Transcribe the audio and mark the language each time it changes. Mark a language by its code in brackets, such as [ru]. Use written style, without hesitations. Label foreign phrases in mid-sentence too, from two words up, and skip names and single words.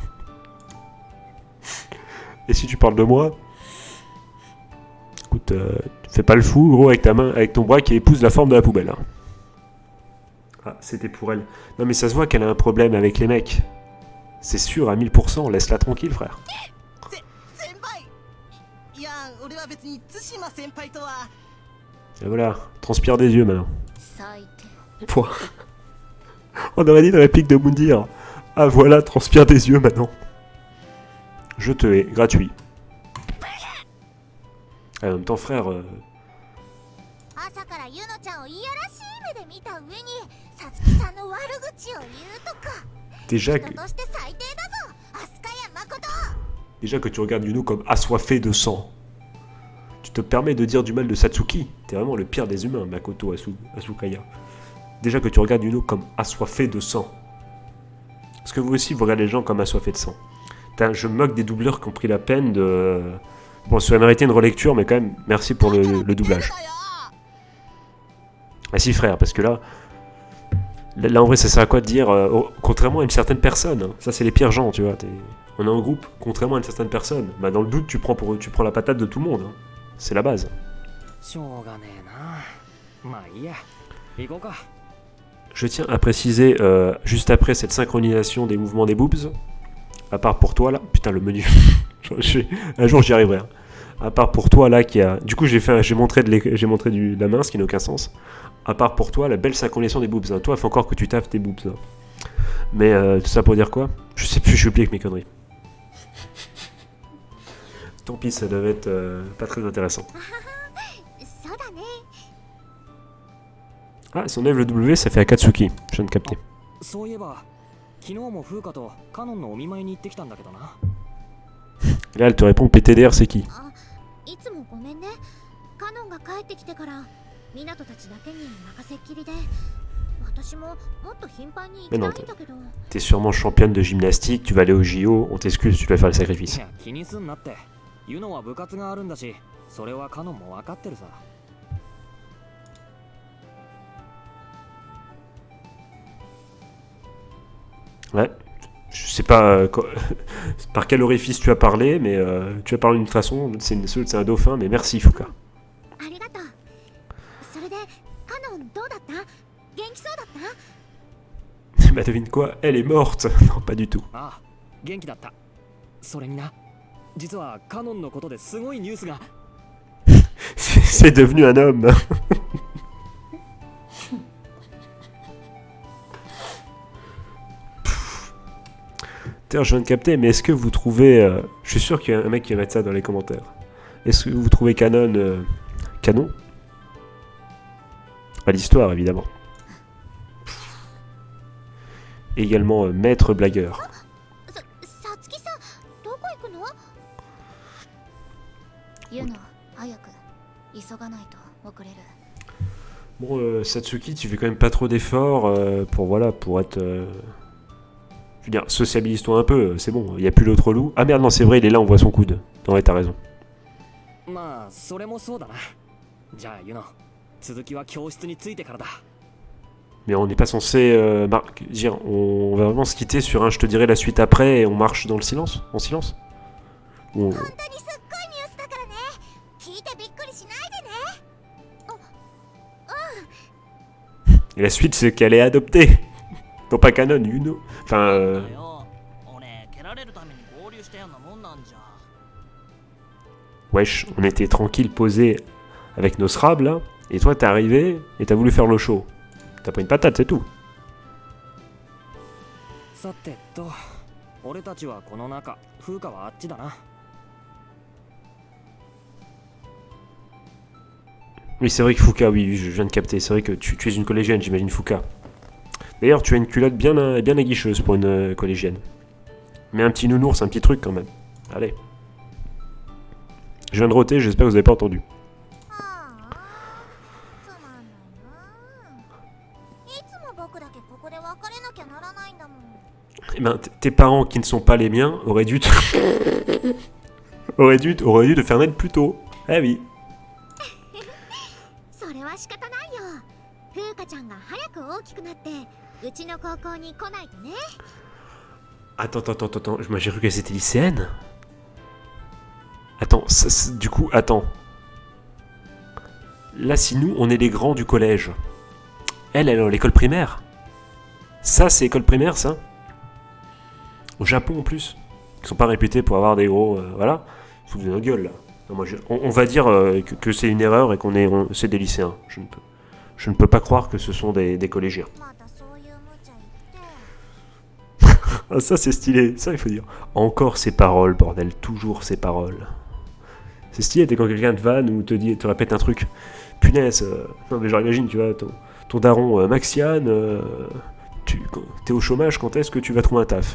[fr] Et si tu parles de moi, écoute, fais pas le fou, gros, avec ta main, avec ton bras qui épouse la forme de la poubelle. Hein. Ah, c'était pour elle. Non, mais ça se voit qu'elle a un problème avec les mecs. C'est sûr, à 1000%. Laisse-la tranquille, frère. [ja] 俺は別に対馬先輩とは。 [fr] Et voilà, transpire des yeux maintenant. [ja] 最低。 [fr] Pouah. On aurait dit une réplique de Moundir. Ah voilà, transpire des yeux maintenant. Je te hais, gratuit. En même temps, frère, [ja] 朝からゆのちゃんをいやらしい目で見た上にさつきさんの悪口を言うとか [fr] déjà [ja] 人 [fr] que, [ja] として最低だぞ飛鳥谷誠。 [fr] déjà que tu regardes Yuno comme assoiffé de sang. Tu te permets de dire du mal de Satsuki. T'es vraiment le pire des humains, Makoto Asukaya. Déjà que tu regardes Yuno comme assoiffé de sang. Est-ce que vous aussi vous regardez les gens comme assoiffés de sang? Putain, je me moque des doubleurs qui ont pris la peine de... Bon, ça aurait mérité une relecture, mais quand même, merci pour le doublage. Ah si frère, parce que là en vrai ça sert à quoi de dire contrairement à une certaine personne, hein, ça c'est les pires gens, tu vois, on est en groupe, contrairement à une certaine personne, bah dans le doute tu prends la patate de tout le monde, hein. C'est la base. [ja] しょうがねえな。まあいいや。行こうか。 [fr] Je tiens à préciser juste après cette synchronisation des mouvements des boobs, à part pour toi là, putain le menu, un jour j'y arriverai, hein. À part pour toi là qui a, du coup j'ai montré de la main, ce qui n'a aucun sens. À part pour toi, la belle synchronisation des boobs. Hein. Toi, il faut encore que tu taffes tes boobs. Hein. Mais tout ça pour dire quoi? Je sais plus, je suis oublié avec mes conneries. Tant pis, ça devait être pas très intéressant. [ja] そうだね。 [fr] Ah, si on enlève le W, ça fait Akatsuki. Je viens de capter. [ja] そういえば、昨日も風花とカノンのお見舞いに行ってきたんだけどな。 [fr] Et là, elle te répond PTDR, c'est qui? [ja] あ、いつもごめんね。カノンが帰ってきてから港たちだけに任せっきりで、私ももっと頻繁に行きたいんだけど。 [fr] T'es sûrement championne de gymnastique, tu vas aller au JO, on t'excuse, tu dois faire le [ja] い [fr] sacrifice. [ja] や、気にすんなって。ユノは部活があるんだし、それはカノンも分かってるさ。 [fr] Ouais. Je sais pas par quel orifice tu as parlé, mais tu as parlé d'une façon, c'est un dauphin, mais merci Fuka. [ja] ありがとう。それでカノンどうだった？元気そうだった？ [fr] Bah devine quoi, elle est morte. Non, pas du tout. [ja] ああ、元気だった。それにな、実はカノンのことですごいニュースが。 [fr] C'est devenu un homme. D'ailleurs, je viens de capter, mais est-ce que vous trouvez... je suis sûr qu'il y a un mec qui va mettre ça dans les commentaires. Est-ce que vous trouvez canon canon? Pas l'histoire, évidemment. Également maître blagueur. [ja] さつきさん、どこ行くの？ユノ、早く急がないと遅れる。 [fr] Bon, Satsuki, tu fais quand même pas trop d'efforts pour être... Je veux dire, sociabilise-toi un peu, c'est bon, il n'y a plus l'autre loup. Ah merde, non, c'est vrai, il est là, on voit son coude. Non, ouais, t'as raison. [ja] まあ、それもそうだな。じゃあユノ、続きは教室についてからだ。 [fr] Mais on n'est pas censé... dire, on va vraiment se quitter sur un je te dirai la suite après et on marche dans le silence? En silence? Ou on- [ja] 本当にすっごいニュースだからね。聞いてびっくりしないでね。 [fr] Et la suite, c'est qu'elle est adoptée. Non, pas canon, Yuno. Enfin, [ja] よ俺蹴られるために合流したようなもんなんじゃ。 [fr] wesh, on était tranquille, posé avec nos srabs, là. Et toi, t'es arrivé et t'as voulu faire le show. T'as pris une patate, c'est tout. [ja] さてと、俺たちはこの中、風花はあっちだな。 [fr] Oui, c'est vrai que Fuka, oui, je viens de capter. C'est vrai que tu es une collégienne, j'imagine, Fuka. D'ailleurs, tu as une culotte bien aguicheuse pour une collégienne. Mais un petit nounours, un petit truc quand même. Allez. Je viens de roter, j'espère que vous avez pas entendu. [ja] はあ、つまんないな。いつも僕だけここで別れなきゃならないんだもん。 [fr] Eh ben, tes parents qui ne sont pas les miens auraient dû te... auraient dû te faire naître plus tôt. Eh oui. [ja] それは仕方ないよ。風花ちゃんが早く大きくなってうちの高校に来ないとね。 [fr] Attends. Moi j'ai cru qu'elle était lycéenne. Attends, du coup, attends. Là, si nous, on est les grands du collège. Elle est à l'école primaire. Ça, c'est école primaire, ça. Au Japon, en plus. Ils sont pas réputés pour avoir des gros... voilà. Ils foutent de nos gueules, là. Non, moi, on va dire que c'est une erreur et c'est des lycéens. Je ne peux pas croire que ce sont des collégiens. [ja] またそういう無茶言って [fr] Ah, ça, c'est stylé. Ça, il faut dire. Encore ces paroles, bordel. Toujours ces paroles. C'est stylé, t'es quand quelqu'un te vanne ou te répète un truc. Punaise. Non, mais genre, imagine, tu vois, ton daron, Maxiane, t'es au chômage, quand est-ce que tu vas trouver un taf?